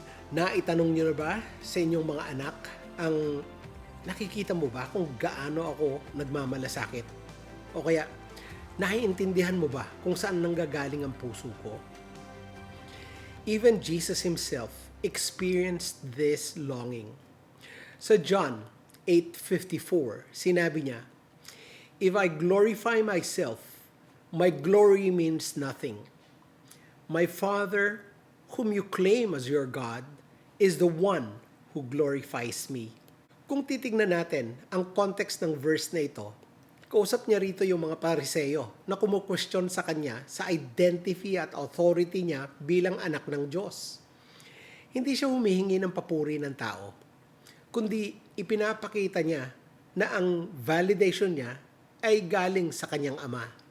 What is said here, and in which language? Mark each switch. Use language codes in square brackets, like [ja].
[tl] Naitanong niyo na ba sa inyong mga anak ang nakikita mo ba kung gaano ako nagmamalasakit? O kaya, naiintindihan mo ba kung saan nanggagaling ang puso ko? [en] Even Jesus himself experienced this longing. [tl] Sa John 8:54, sinabi niya, [en] "If I glorify myself, my glory means nothing. My Father, whom you claim as your God, is the one who glorifies me." [tl] Kung titignan natin ang context ng verse na ito, kausap niya rito yung mga Pariseo na kumukwestiyon sa kanya sa identity at authority niya bilang anak ng Diyos. Hindi siya humihingi ng papuri ng tao, kundi ipinapakita niya na ang validation niya ay galing sa kanyang ama.